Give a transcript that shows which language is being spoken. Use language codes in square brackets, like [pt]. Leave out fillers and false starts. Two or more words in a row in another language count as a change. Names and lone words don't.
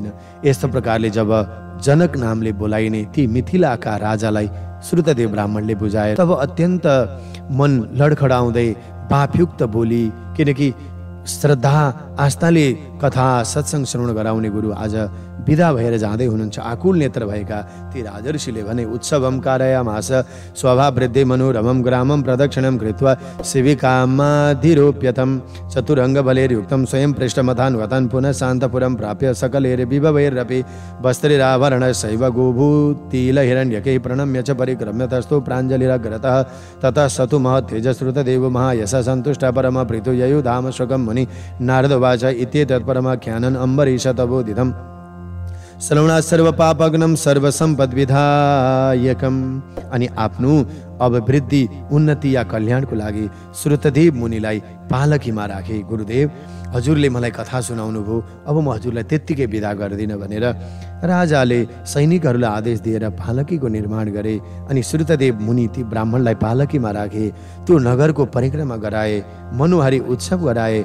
[ne] यस्तो प्रकारले जब जनक नामले बोलाइने ती मिथिलाका राजालाई श्रुतदेव ब्राह्मणले बुझाए तब अत्यन्त मन लडखडाउँदै पापयुक्त बोली, किनकि श्रद्धा आस्थाले कथा सत्संग श्रवण गराउने गुरु आज विदा भएर जाँदै हुनुहुन्छ। आकुल नेत्र भएका ती राजर्षिले भने [sa] उत्सवम कारयामास स्वभाववृद्धि मनोरमं ग्रामं प्रदक्षिणं कृत्वा शिविकामाधिरोप्यतं चतुरङ्गबलैर्युक्तं स्वयं पृष्ठमथान्वतन् पुनः शान्तपुरं प्राप्य सकलैर्विभवैरपि वस्त्रैराभरणशैव गोभूतिलहिरण्यकैः प्रणम्य च परिक्रम्य तस्थो प्राञ्जलिरग्रतः ततः सतु महत्तेजश्रुतदेवो महायशः सन्तुष्टः परमप्रीतो ययुधाम स्वकं मुनि नारदवाच इत्येतत्परमाख्यानम् अम्बरीश तबोदितम् श्रवणात् सर्वपापग्नं सर्वसम्पद्विधायकम्। [ne] अनि आफ्नो अभिवृद्धि उन्नति या कल्याणको लागि श्रुतदेव मुनिलाई पालकीमा राखे। गुरुदेव हजुरले मलाई कथा सुनाउनु भयो, अब म हजुरलाई त्यत्तिकै विदा गर्दिनँ भनेर राजाले सैनिकहरूलाई आदेश दिएर पालकीको निर्माण गरे। अनि श्रुतदेव मुनि ती ब्राह्मणलाई पालकीमा राखे, त्यो नगरको परिक्रमा गराए, मनोहारी उत्सव गराए।